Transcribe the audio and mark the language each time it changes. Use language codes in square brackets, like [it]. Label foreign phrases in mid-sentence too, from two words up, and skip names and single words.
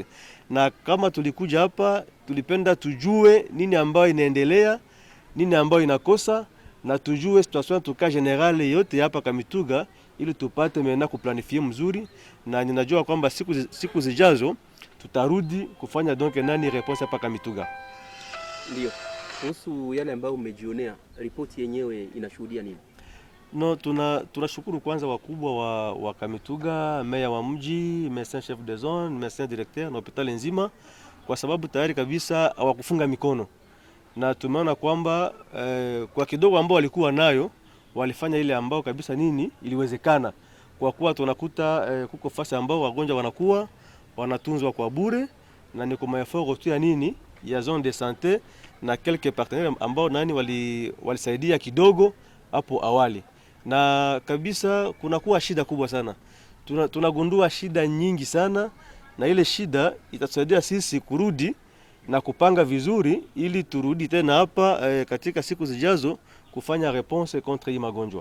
[sw] Na kama tulikuja hapa, tulipenda tujue nini ambayo inaendelea, nini ambayo inakosa, na tujue situation tuka generale yote hapa Kamituga ili tupate mena kuplanifie mzuri, na ninajua kwamba siku zijazo tutarudi kufanya donc nani response hapa Kamituga. Ndio. Kuhusu yale ambayo umejionea, ripoti yenyewe inashuhudia nini? No, tunashukuru kwanza wakubwa wa Kamituga, meya wa mji, [fr] médecin chef de zone, médecin directeur [sw] na hospitali nzima kwa sababu tayari kabisa hawakufunga mikono. Na tumeona kwamba kwa kidogo ambao walikuwa nayo walifanya ile ambao kabisa nini iliwezekana. Kwa kuwa tunakuta kuko fasi ambao wagonjwa wanakuwa wanatunzwa kwa bure na ni kwa effort tu ya nini ya [fr] zone de santé [sw] na [fr] quelques partenaires [sw] ambao nani walisaidia kidogo hapo awali. Na kabisa kunakuwa shida kubwa sana. Tunagundua shida nyingi sana na ile shida itatusaidia sisi kurudi na kupanga vizuri ili turudi tena hapa katika siku zijazo kufanya response contre hii magonjwa.